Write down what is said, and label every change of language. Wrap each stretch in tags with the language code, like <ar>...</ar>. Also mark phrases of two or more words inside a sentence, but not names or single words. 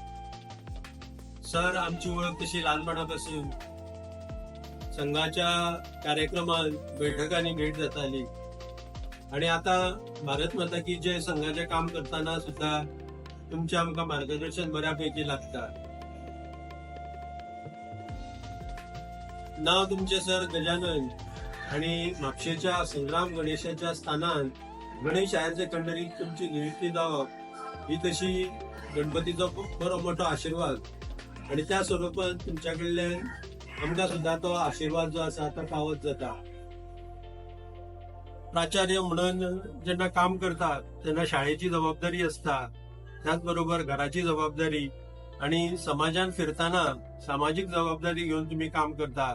<kok>सर आमची ओळख तशी लहानपणापासून संघाच्या कार्यक्रमात बैठकांनी भेट जाताली आणि आता</kok> <hi>भारत माता की जय</hi> <kok>संघाचे काम करताना सुद्धा तुमचे आमकां मार्गदर्शन बऱ्यापैकी लागता. नाव तुमचे सर गजानन आणि म्हापशेच्या संग्राम गणेशाच्या स्थानान गणेश हायर सेकंडरी तुमची नियुक्ती जावप ही तशी गणपतीचो बरो मोठो आशीर्वाद आणि त्या स्वरूपात तुमच्या कडल्यान आमकां सुद्धा तो आशीर्वाद जो आसा तो पावत जाता.</kok> <mr>प्राचार्य म्हणून जेन्ना काम करता तेन्ना शाळेची जबाबदारी असता, त्याच बरोबर घराची जबाबदारी आणि समाजात फिरताना सामाजिक जबाबदारी घेऊन तुम्ही काम करता.</mr>